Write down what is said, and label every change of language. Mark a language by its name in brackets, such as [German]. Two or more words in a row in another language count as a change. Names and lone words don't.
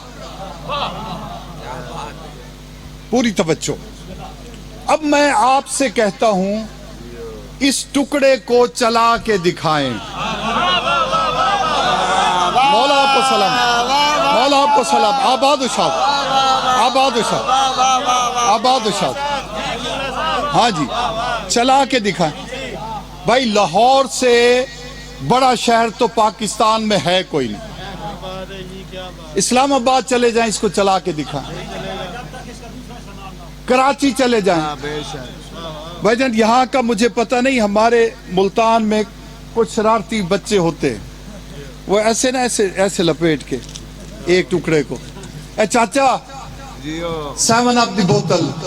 [Urdu] پوری توجہ. اب میں آپ سے کہتا ہوں اس ٹکڑے کو چلا کے دکھائیں. مولا सलाम, آباد اُشاد، آباد اُشاد، آباد اُشاد. ہاں جی، چلا کے دکھائیں بھائی. لاہور سے بڑا شہر تو پاکستان میں ہے کوئی نہیں. اسلام آباد چلے جائیں، اس کو چلا کے دکھائیں۔ کراچی چلے جائیں بھائی جان، یہاں کا مجھے پتا نہیں، ہمارے ملتان میں کچھ شرارتی بچے ہوتے ہیں، وہ ایسے نہ ایسے لپیٹ کے ایک ٹکڑے کو, [Punjabi] اے چاچا 7 اپ دی بوتل.